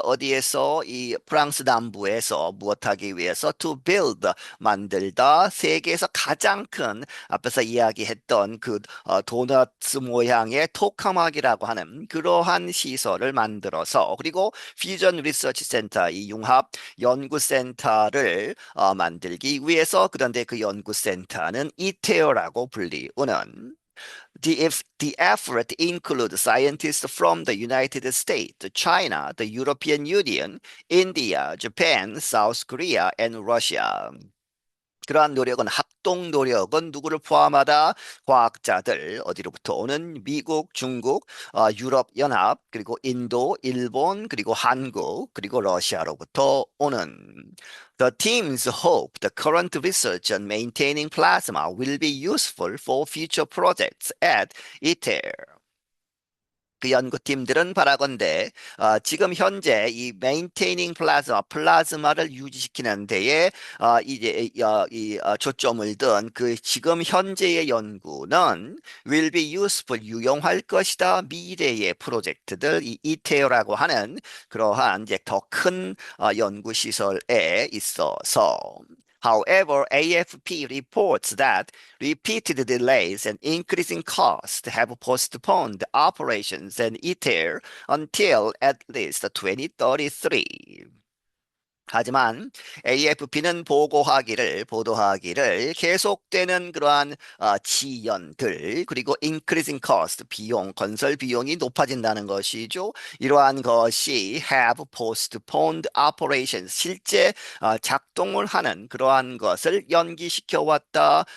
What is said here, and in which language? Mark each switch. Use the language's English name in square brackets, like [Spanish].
[Korean] 어디에서 이 프랑스 남부에서 무엇하기 위해서 [English] to build [Korean] 만들다 세계에서 가장 큰 앞에서 이야기했던 그 도넛 모양의 토카막이라고 하는 그러한 시설을 만들어서 그리고 퓨전 리서치 센터 이 융합 연구센터를 만들기 위해서 그런데 그 연구센터는 이태어라고 불리우는 [English] the effort includes scientists from the United States, China, the European Union, India, Japan, South Korea, and Russia. [Korean] 그러한 노력은 합동 노력은 누구를 포함하다? 과학자들 어디로부터 오는 미국, 중국, 유럽 연합, 그리고 인도, 일본, 그리고 한국, 그리고 러시아로부터 오는 [English] The teams hope the current research on maintaining plasma will be useful for future projects at ITER. [Korean] 그 연구팀들은 바라건대 지금 현재 이 [English] maintaining plasma, [Korean] 플라즈마를 유지시키는 데에 이제 초점을 둔 그 지금 현재의 연구는 [English] will be useful, [Korean] 유용할 것이다. 미래의 프로젝트들, 이 이테오라고 하는 그러한 이제 더 큰 연구 시설에 있어서. [English] However, AFP reports that repeated delays and increasing costs have postponed operations in ITER until at least 2033. [Korean] 하지만 AFP는 보도하기를 계속되는 그러한 지연들 그리고 [English] increasing cost [Korean] 건설 비용이 높아진다는 것이죠. 이러한 것이 [English] have postponed operations [Korean] 실제 작동을 하는 그러한 것을 연기시켜 왔다.